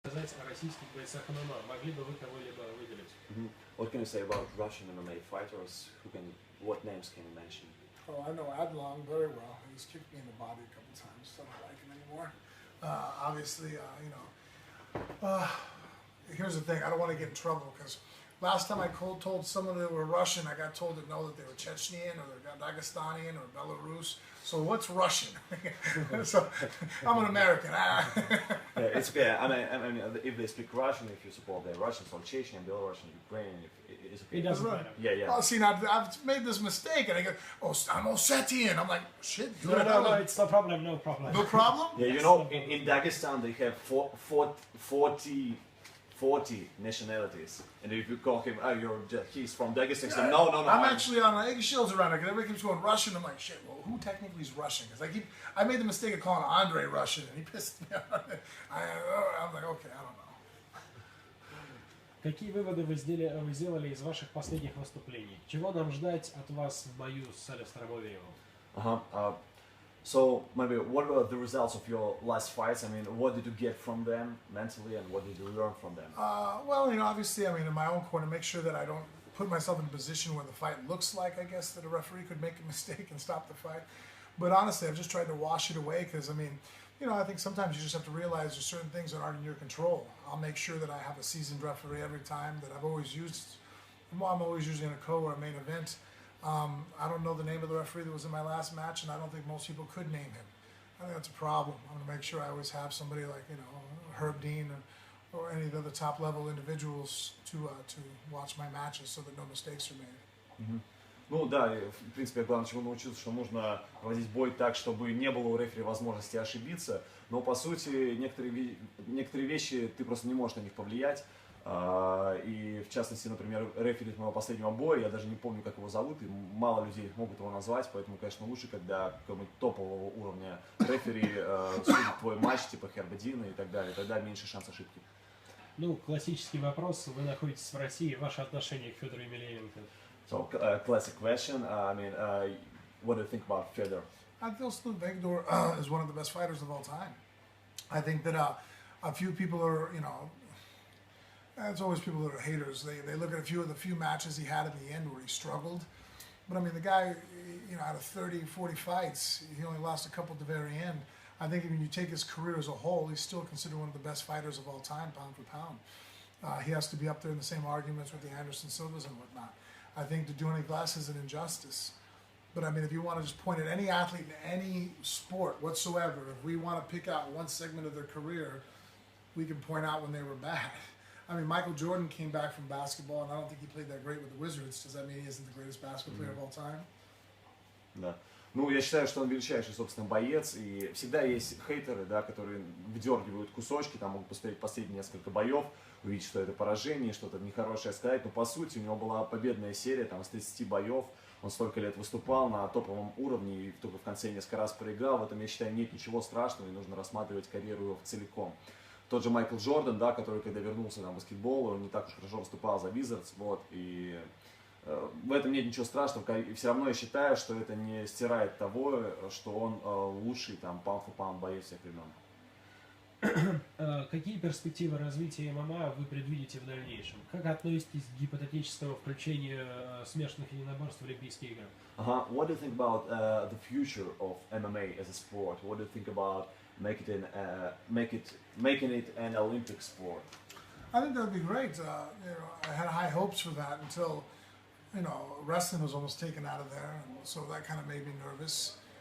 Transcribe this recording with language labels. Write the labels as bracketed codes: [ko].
[ru] Сказать о российских бойцах ММА. Могли бы вы кого-либо выделить? [en] What can you say about Russian MMA fighters? What names can you mention? Oh, I know Adlon very well. He's kicked me in the body a couple times, so I don't like him anymore. Obviously, here's the thing. I don't want to get in trouble because last time I told someone they were Russian, I got told to know that they were Chechnyan or they're Dagestanian or Belarus. So what's Russian? So I'm an American. Yeah, it's okay. I mean, if they speak Russian, if you support the Russians or Chechen, Belarusian, Ukrainian, it's okay. It doesn't matter. Yeah. Oh, see, now I've made this mistake, and I go, "Oh, I'm Ossetian." I'm like, "Shit, dude." No, it's no problem. No problem. No problem? Yeah, you know, in Dagestan they have 40 nationalities, and if you call him, he's from Dagestan, yeah. No. I'm actually on eggshells around it because everybody keeps going Russian. I'm like, shit. Well, who technically is Russian? Because I made the mistake of calling Andre Russian, and he pissed me off. I'm like, okay, I don't know. [ru] Какие выводы вы сделали из ваших последних выступлений? Чего нам ждать от вас в бою с Алистером Overeemом? [en] So maybe what were the results of your last fights? I mean, what did you get from them mentally, and what did you learn from them? Well, obviously, in my own corner, make sure that I don't put myself in a position where the fight looks like, I guess, that a referee could make a mistake and stop the fight. But honestly, I've just tried to wash it away because, I think sometimes you just have to realize there's certain things that aren't in your control. I'll make sure that I have a seasoned referee every time that I've always used. I'm always using a co or a main event. I don't know the name of the referee that was in my last match, and I don't think most people could name him. I think that's a problem. I'm going to make sure I always have somebody like, Herb Dean or any of the other top-level individuals to watch my matches so that no mistakes are made. [ru] Ну да, в принципе, я главное чему научился, что нужно проводить бой так, чтобы не было у рефери возможности ошибиться, но по сути некоторые вещи ты просто не можешь на них повлиять. И в частности, например, рефери моего последнего боя, я даже не помню, как его зовут, и мало людей могут его назвать, поэтому, конечно, лучше, когда какого-нибудь топового уровня рефери судит твой матч, типа Херба Дина и так далее, тогда меньше шанс ошибки. Ну, классический вопрос, вы находитесь в России, ваше отношение к Федору Емельяненко? [en] So, classic question, what do you think about Fedor? I feel still Fedor is one of the best fighters of all time. I think that a few people are, it's always people that are haters. They look at a few matches he had at the end where he struggled. But the guy, out of 30, 40 fights, he only lost a couple at the very end. I think when you take his career as a whole, he's still considered one of the best fighters of all time, pound for pound. He has to be up there in the same arguments with the Anderson Silvas and whatnot. I think to do any glass is an injustice. But if you want to just point at any athlete in any sport whatsoever, if we want to pick out one segment of their career, we can point out when they were bad. Michael Jordan came back from basketball, and I don't think he played that great with the Wizards. Does that mean he isn't the greatest basketball player of all time? [ru] Да. Ну, я считаю, что он величайший, собственно, боец, и всегда есть хейтеры, да, которые выдергивают кусочки, там могут посмотреть последние несколько боев, увидеть, что это поражение, что-то нехорошее сказать, но по сути у него была победная серия, там, с 30 боев, он столько лет выступал на топовом уровне и только в конце несколько раз проиграл, в этом, я считаю, нет ничего страшного, и нужно рассматривать карьеру его целиком. Тот же Майкл Джордан, да, который, когда вернулся в баскетбол, он не так уж хорошо выступал за Wizards, и в этом нет ничего страшного, и все равно я считаю, что это не стирает того, что он лучший там pound-for-pound боец всех времен. Какие перспективы развития ММА вы предвидите в дальнейшем? Как относитесь к гипотетическому включению смешанных единоборств в Олимпийские игры? [en] What do you think about the future of MMA as a sport? What do you think about making it an Olympic sport? I think that would be great. I had high hopes for that until, wrestling was almost taken out of there, and so that kind of made me nervous.